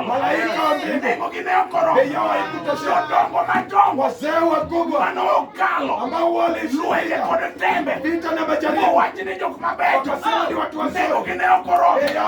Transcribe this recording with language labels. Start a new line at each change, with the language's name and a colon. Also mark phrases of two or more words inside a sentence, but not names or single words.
Swahili: Malaika wa mbingu
Luo (Kenya and Tanzania): nengo gi ne ok oromo.
Swahili: bei yao haikutosha.
Luo (Kenya and Tanzania): Jodongo madongo
Swahili: Wazee wakubwa
Luo (Kenya and Tanzania): mane okalo
Swahili: ambao
Luo (Kenya and Tanzania): lwenje
Swahili: walishuhudia
Luo (Kenya and Tanzania): kod tembe
Swahili: vita na majaribu
Luo (Kenya and Tanzania): mowach ni jok mabecho
Swahili: wakasema ni watu wazuri.
Luo (Kenya and Tanzania): nengo gi ne ok oromo.